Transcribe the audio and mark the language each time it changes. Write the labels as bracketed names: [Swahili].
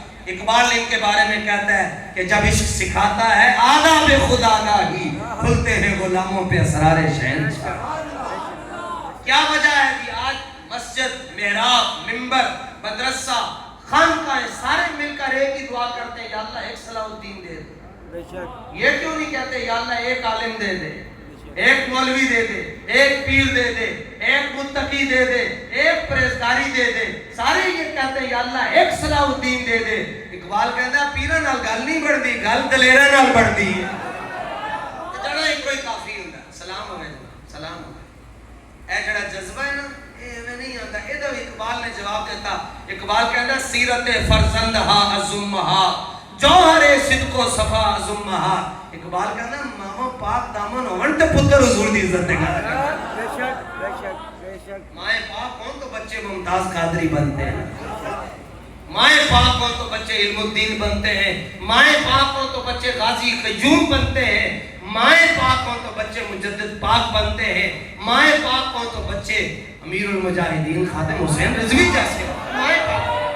[Urdu] اقبال ان کے بارے میں کہتا ہے کہ جب عشق سکھاتا ہے آداب خدا گاہی, کھلتے ہیں غلاموں پہ اسرار شہنشاہ. کیا وجہ ہے جی آج مسجد, محراب, منبر, مدرسہ, خانقاہیں سارے مل کر ایک ہی دعا کرتے ہیں, یا اللہ ایک صلاح الدین دے دے. یہ کیوں نہیں کہتے یا اللہ ایک عالم دے دے, ایک مولوی دے دے, ایک پیر دے دے, ایک متقی دے دے, ایک پرہیزگاری دے دے. سارے یہ کہتے ہیں یا اللہ ایک صلاح الدین دے دے. اقبال کہتا ہے [Punjabi] پیرا نال گل نہیں بڑھتی, گل دلیرا نال بڑھتی ہے. جڑا ایک کوئی کافی ہوندا ہے. سلام ہوے جناب, سلام ہوے. [Urdu] اے جڑا جذبہ ہے نا ایویں نہیں آتا. اے اقبال نے جواب دیتا. اقبال کہتا [Persian] سیرت فرزندہا ازمہا جوہر صدق و صفا ازمہا. [Urdu] اقبال کہتا [Punjabi] ماما پاک دامن ہون تے پتر حضور دی عزت دے گا. [Urdu] بے شک بے شک بے شک. مائیں پاک ہون تو بچے ممتاز قادری بنتے ہیں, مائیں پاک ہوں تو بچے علم الدین بنتے ہیں, مائیں پاک ہوں تو بچے غازی قیوم بنتے ہیں, مائیں پاک ہوں تو بچے مجدد پاک بنتے ہیں, مائیں پاک ہوں تو بچے امیر المجاہدین خادم حسین رضوی جیسے مائیں پاک.